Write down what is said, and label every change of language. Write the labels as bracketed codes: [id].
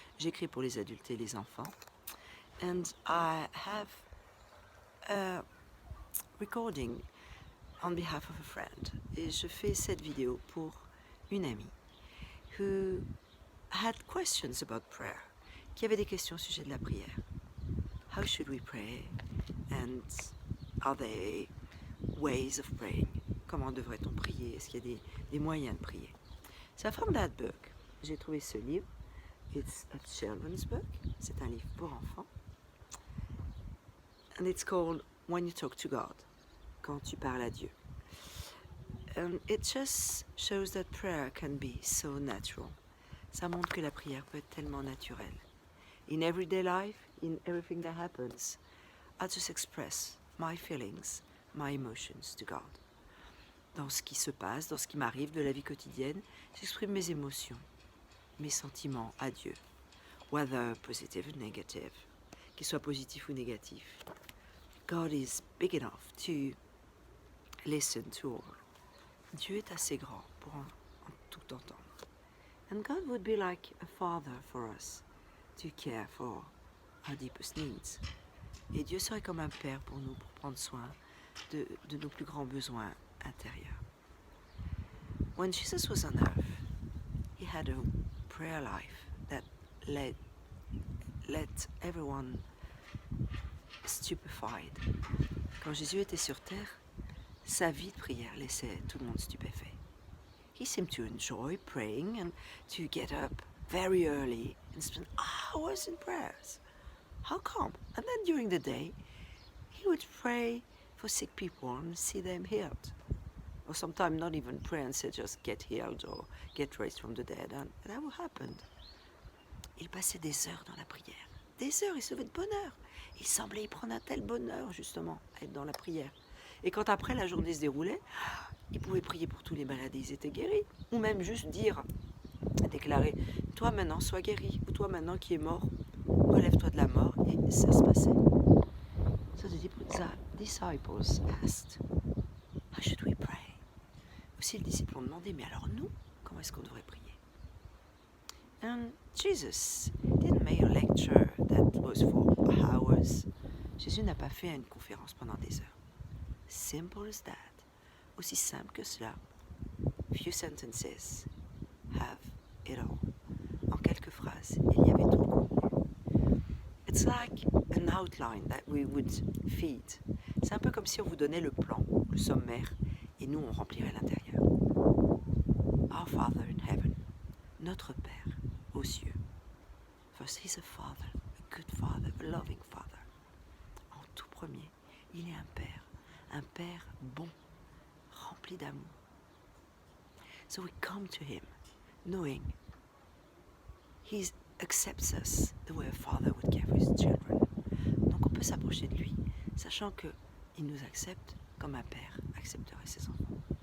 [fr] J'écris pour les adultes et les enfants. [en] And I have a recording on behalf of a friend. [fr] Et je fais cette vidéo pour une amie [en] who had questions about prayer, [fr] qui avait des questions au sujet de la prière. [en] How should we pray? And are there ways of praying? [fr] Comment devrait-on prier? Est-ce qu'il y a des moyens de prier? [en] So I found that book. [fr] J'ai trouvé ce livre. [en] It's a children's book. [fr] C'est un livre pour enfants. [en] And it's called When You Talk to God. [fr] Quand tu parles à Dieu. [en] And it just shows that prayer can be so natural. [fr] Ça montre que la prière peut être tellement naturelle. [en] In everyday life, in everything that happens, I just express my feelings, my emotions to God. [fr] Dans ce qui se passe, dans ce qui m'arrive de la vie quotidienne, j'exprime mes émotions, mes sentiments à Dieu. [en] Whether positive or negative, [fr] qu'ils soient positifs ou négatifs. [en] God is big enough to listen to all. [fr] Dieu est assez grand pour en tout entendre. [en] And God would be like a father for us, to care for our deepest needs. [fr] Et Dieu serait comme un père pour nous, pour prendre soin de nos plus grands besoins intérieurs. [en] When Jesus was on earth, he had a prayer life that let everyone stupefied. [fr] Quand Jésus était sur terre, sa vie de prière laissait tout le monde stupéfait. [en] He seemed to enjoy praying and to get up very early and spend hours in prayers. How come? And then during the day, he would pray for sick people and see them healed. Or sometimes not even pray and say just get healed or get raised from the dead. And that would happen. [fr] Il passait des heures dans la prière. Des heures, il se levait de bonne heure. Il semblait y prendre un tel bonheur, justement, à être dans la prière. Et quand après la journée se déroulait, il pouvait prier pour tous les malades et ils étaient guéris. Ou même juste dire, déclarer, toi maintenant sois guéri. Ou toi maintenant qui es mort, relève-toi de la mort. Et ça se passait. [en] So the disciples asked, how should we pray? [fr] Aussi les disciples ont demandé, mais alors nous, comment est-ce qu'on devrait prier? [en] And Jesus didn't make a lecture that was for hours. [fr] Jésus n'a pas fait une conférence pendant des heures. [en] Simple as that. [fr] Aussi simple que cela. [en] Few sentences have it all. [fr] En quelques phrases, il y avait tout le contenu. [en] It's like an outline that we would feed. [fr] C'est un peu comme si on vous donnait le plan, le sommaire, et nous on remplirait l'intérieur. [en] Our Father in heaven, [fr] notre Père aux cieux. [en] First, he's a father, a good father, a loving father. [fr] En tout premier, il est un père bon, rempli d'amour. [en] So we come to him, knowing he accepts us the way a father would care for his children. [fr] Donc on peut s'approcher de lui, sachant que il nous accepte comme un père accepterait ses enfants.